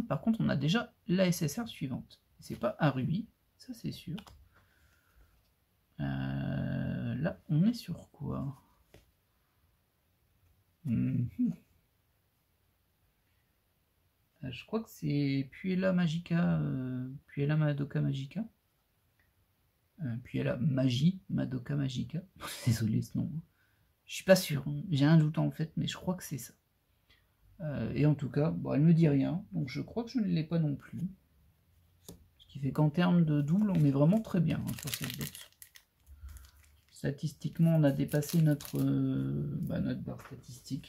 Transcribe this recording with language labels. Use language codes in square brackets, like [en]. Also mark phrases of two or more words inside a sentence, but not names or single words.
[fr] Par contre, on a déjà la SSR suivante. C'est pas Arui, ça c'est sûr. Là, on est sur quoi? Je crois que c'est Puella Magica, Puella Madoka Magica. Puella Magi, Madoka Magica. Désolé ce nom. Je suis pas sûr, hein. J'ai un doute en fait, mais je crois que c'est ça. Et en tout cas, bon, elle me dit rien, donc je crois que je ne l'ai pas non plus. Ce qui fait qu'en termes de double, on est vraiment très bien hein, sur cette box. Statistiquement, on a dépassé notre barre statistique.